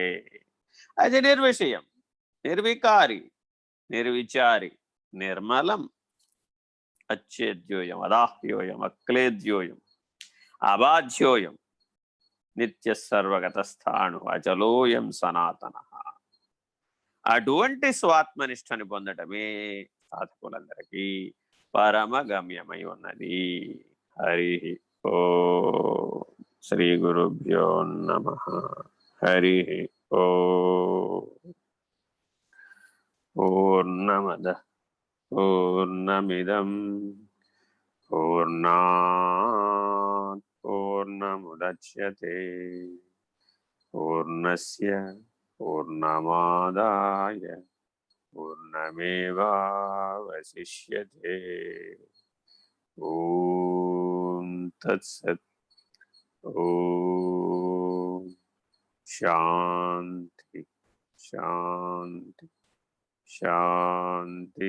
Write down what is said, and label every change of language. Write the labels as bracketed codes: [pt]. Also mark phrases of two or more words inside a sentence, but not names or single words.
[sa] అది నిర్విషయం, నిర్వికారి, నిర్విచారి, నిర్మలం, అచ్చేద్యోయం, అదాహ్యోయం, అక్లేద్యోయం, అబాధ్యోయం, నిత్య సర్వగతస్థాణు, అచలోయం సనాతన. [te] అటువంటి స్వాత్మనిష్టని పొందటమే సాధకులందరికీ పరమ గమ్యమై ఉన్నది. [sa] హరి ఓ శ్రీ గురుభ్యో నమః. హరి ఓ పూర్ణమద పూర్ణమిదం పూర్ణాత్ పూర్ణముదచ్యతే పూర్ణస్య పూర్ణమాదాయ పూర్ణమేవావశిష్యతే. ఓం తత్సత్. ఓం శాంతి శాంతి శాంతి.